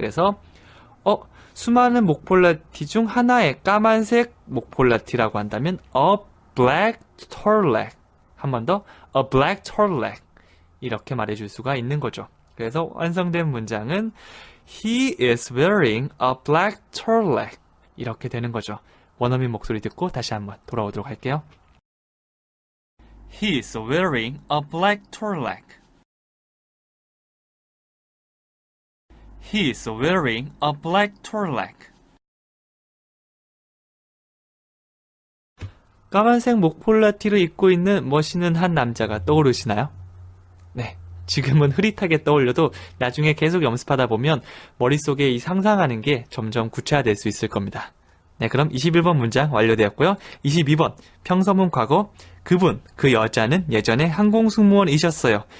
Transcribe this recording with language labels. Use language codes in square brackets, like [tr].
[ko] 그래서 수많은 목폴라티 중 하나의 까만색 목폴라티라고 한다면 a black turtleneck, 한 번 더 a black turtleneck 이렇게 말해줄 수가 있는 거죠. 그래서 완성된 문장은 He is wearing a black turtleneck 이렇게 되는 거죠. 원어민 목소리 듣고 다시 한번 돌아오도록 할게요. [en] He is wearing a black turtleneck. He is wearing a black turtleneck. [ko] 까만색 목폴라티를 입고 있는 멋있는 한 남자가 떠오르시나요? 네, 지금은 흐릿하게 떠올려도 나중에 계속 연습하다 보면 머릿속에 이 상상하는 게 점점 구체화될 수 있을 겁니다. 네, 그럼 21번 문장 완료되었고요. 22번 평서문 과거, 그분, 그 여자는 예전에 항공승무원이셨어요.